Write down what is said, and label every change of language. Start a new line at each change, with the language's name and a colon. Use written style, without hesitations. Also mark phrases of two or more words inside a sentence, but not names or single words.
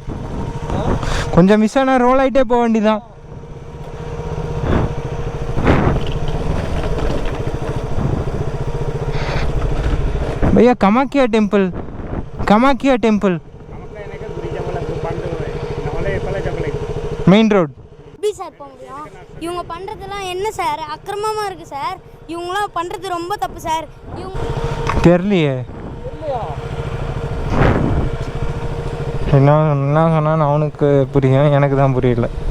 Tamil: கொஞ்சம் மிஸ் ஆனால் ரோல் ஆகிட்டே போக வேண்டியதான்.
Hindi: भैया कामाख्या टेम्पल, कामाख्या टेम्पल
English: main road.
Tamil: எப்படி சார் போக முடியும்? இவங்க பண்ணுறதெல்லாம் என்ன சார் அக்கிரமமாக இருக்குது சார். இவங்களாம் பண்ணுறது ரொம்ப தப்பு சார். இவங்க தெரியலையே என்ன சொன்னான்னு அவனுக்கு புரியும், எனக்கு தான் புரியல.